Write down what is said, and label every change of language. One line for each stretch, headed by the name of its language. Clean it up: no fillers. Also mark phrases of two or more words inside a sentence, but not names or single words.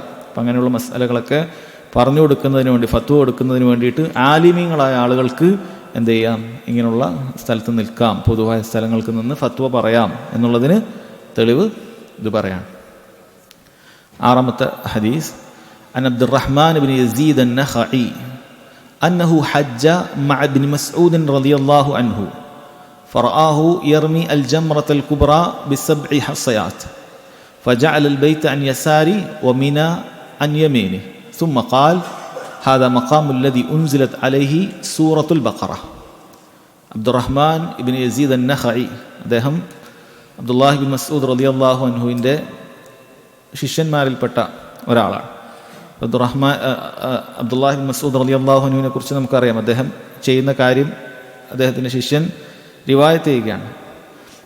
Malayalam: അപ്പം അങ്ങനെയുള്ള മസ്അലകളൊക്കെ പറഞ്ഞു കൊടുക്കുന്നതിന് വേണ്ടി, ഫത്വ കൊടുക്കുന്നതിന് വേണ്ടിയിട്ട് ആലിമീങ്ങളായ ആളുകൾക്ക് എന്ത് ചെയ്യാം, ഇങ്ങനെയുള്ള സ്ഥലത്ത് നിൽക്കാം, പൊതുവായ സ്ഥലങ്ങൾക്ക് നിന്ന് ഫത്വ പറയാം എന്നുള്ളതിന് തെളിവ് ഇത് പറയാം. ആറാമത്തെ ഹദീസ്
Arabic: عن عبد الرحمن بن يزيد النخعي أنه حج مع ابن مسعود رضي الله عنه فرآه يرمي الجمرة الكبرى ب7 حصيات فجعل البيت عن يساره ومنى عن يمينه ثم قال هذا مقام الذي أنزلت عليه سورة البقرة.
Malayalam: അബ്ദുറഹ്മാൻ ഇബ്നു യസീദ് അൻ-നഖഈ, അദ്ദേഹം അബ്ദുല്ലാഹി ഇബ്നു മസ്ഊദ് റളിയല്ലാഹു അൻഹുവിൻ്റെ ശിഷ്യന്മാരിൽപ്പെട്ട ഒരാളാണ്. അബ്ദുല്ലാഹി ഇബ്നു മസ്ഊദ് റളിയല്ലാഹു അൻഹുവിനെ കുറിച്ച് നമുക്കറിയാം. അദ്ദേഹം ചെയ്യുന്ന കാര്യം അദ്ദേഹത്തിൻ്റെ ശിഷ്യൻ റിവായത്ത് ചെയ്യുകയാണ്.